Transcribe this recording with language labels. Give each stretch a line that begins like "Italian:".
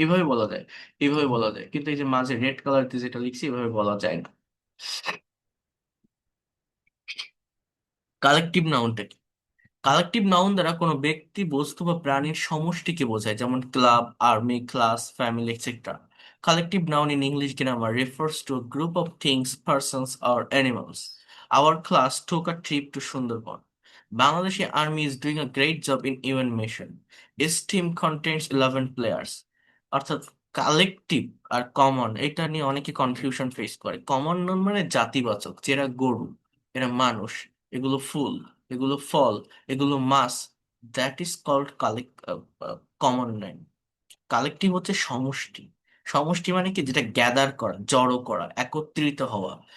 Bangla: এভাবে বলা যায়, এইভাবে বলা যায়, কিন্তু এই যে মাঝে রেড কালার দিয়ে যেটা লিখছি, এভাবে বলা যায় না। কালেকটিভ নাউনটা কি? কালেকটিভ নাউন দ্বারা কোনো ব্যক্তি, বস্তু বা প্রাণীর সমষ্টিকে বোঝায়, যেমন club, army, class, family, etcetera.
English: Collective noun in English grammar refers to a group of things, persons, or animals. Our class took a trip to Sundarban. Bangladeshi Army is doing a great job in UN mission. Its team contains 11 players.
Bangla: অর্থাৎ collective আর common, এটা নিয়ে অনেকে confusion face করে। Common noun মানে জাতিবাচক, যেটা গরু, এরা মানুষ, এগুলো ফুল, এগুলো ফল, এগুলো মাছ,
English: That is called common noun.
Bangla: Collective হচ্ছে সমষ্টি। সমষ্টি মানে কি? যেটা গ্যাদার করা, জড়ো করা, একত্রিত হওয়া।